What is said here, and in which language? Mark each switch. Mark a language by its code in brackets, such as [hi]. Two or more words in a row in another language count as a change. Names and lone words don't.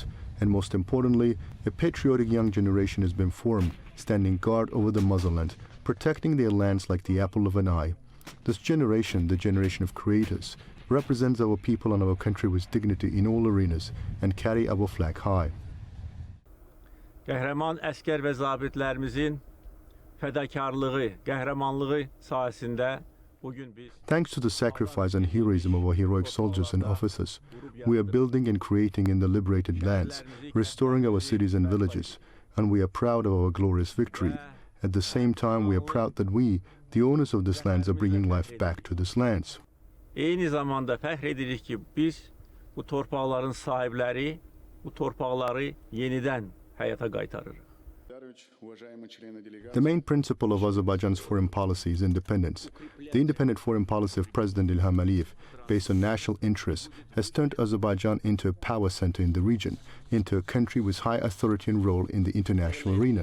[en] And most importantly, a patriotic young generation has been formed, standing guard over the motherland, protecting their lands like the apple of an eye. This generation, the generation of creators, represents our people and our country with dignity in all arenas and carry our flag high. [az] Qəhrəman əskər və zabitlərimizin fədakarlığı, qəhrəmanlığı sayəsində [en] thanks to the sacrifice and heroism of our heroic soldiers and officers, we are building and creating in the liberated lands, restoring our cities and villages, and we are proud of our glorious victory. At the same time, we are proud that we, the owners of these lands, are bringing life back to these lands. [az] Eyni zamanda fəxr edirik ki, biz bu torpaqların sahibləri, bu torpaqları yenidən həyata qaytarırıq. [en] The main principle of Azerbaijan's foreign policy is independence. The independent foreign policy of President Ilham Aliyev, based on national interests, has turned Azerbaijan into a power center in the region, into a country with high authority and role in the international arena.